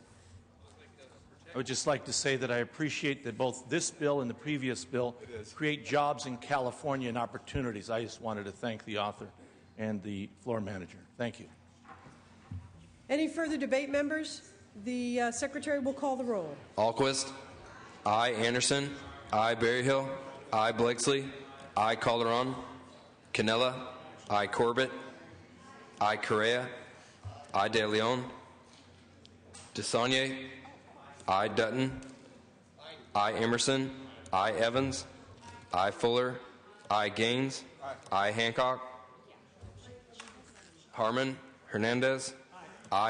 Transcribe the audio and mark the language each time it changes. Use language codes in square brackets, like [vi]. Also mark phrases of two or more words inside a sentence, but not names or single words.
[en] I would just like to say that I appreciate that both this bill and the previous bill create jobs in California and opportunities. I just wanted to thank the author and the floor manager. Thank you. Any further debate, members? The Secretary will call the roll. Alquist, aye. Anderson, aye. Berryhill, aye. Blakesley, aye. Calderon, Canella, I. Corbett, I. Correa, I. De Leon, DeSaulnier, I. Dutton, I. Emerson, I. Evans, I. Fuller, I. Gaines, I. Hancock, Harmon, Hernandez, I.